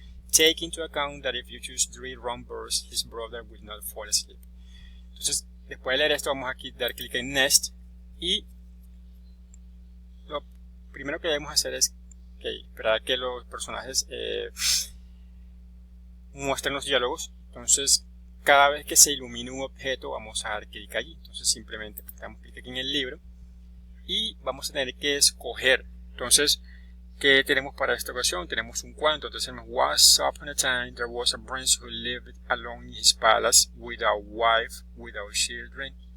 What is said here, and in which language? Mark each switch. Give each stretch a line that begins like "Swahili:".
English: Take into account that if you choose the wrong verbs, his brother will not fall asleep.
Spanish: Entonces, después de leer esto, vamos aquí a dar clic en Next, y lo primero que debemos hacer es esperar a que los personajes muestren los diálogos. Entonces, cada vez que se ilumine un objeto, vamos a dar clic allí. Entonces, simplemente damos clic aquí en el libro y vamos a tener que escoger. Entonces, ¿qué tenemos para esta ocasión? Tenemos un cuento. Entonces tenemos:
English: Once upon a time there was a prince who lived alone in his palace, without wife, without children.